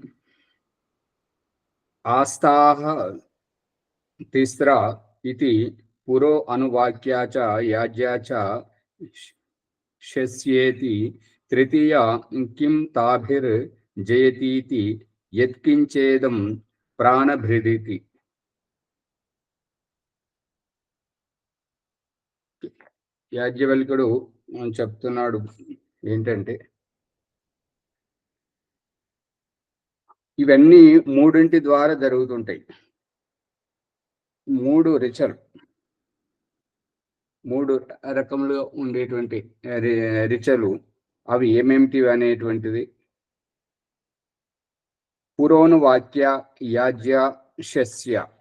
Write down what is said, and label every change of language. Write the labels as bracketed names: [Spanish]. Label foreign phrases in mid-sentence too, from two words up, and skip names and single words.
[Sanskrit] आस्ताः तिस्रा इति पुरो अनुवाक्या च याज्ञा च शस्येति तृतीया किं ताभिर्जयतीति यत्किञ्चेदं प्राणभृदिति. [Telugu] యాజ్ఞవల్క్యుడు చెప్తున్నాడు ఏంటంటే, ఇవన్నీ మూడింటి ద్వారా జరుగుతుంటాయి. మూడు రిచలు, మూడు రకములుగా ఉండేటువంటి రిచలు అవి ఏమేమిటి అనేటువంటిది [Sanskrit] పురోను వాక్య యాజ్య శస్య.